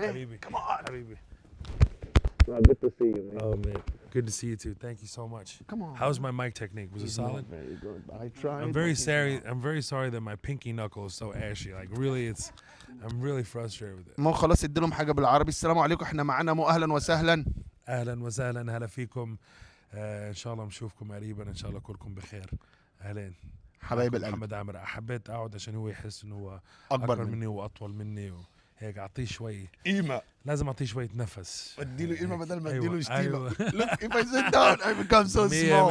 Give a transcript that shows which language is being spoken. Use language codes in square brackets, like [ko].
[en] man. Habibi. Come on. Habibi. Well, good to see you, man. Oh, man. Good to see you, too. Thank you so much. Come on. How's my mic technique? Was it solid? Very good. I tried. I'm very sorry that my pinky knuckle is so ashy. Really, I'm really frustrated with it. [ar] مو خلاص اديلهم حاجة بالعربي. السلام عليكم. احنا معانا مو أهلا وسهلا. أهلا وسهلا هلا فيكم. إن شاء الله نشوفكم قريبا. إن شاء الله كلكم بخير. أهلين. حبايب القلب. محمد عامر. حبيت أقعد عشان هو يحس إنه هو أكبر مني وأطول مني هيك أعطيه شوي قيمة. لازم أعطيه شوية نفس. اديله قيمة بدل ما اديله أيوة. شتيمة. [en] Look, if I sit down, I become so small.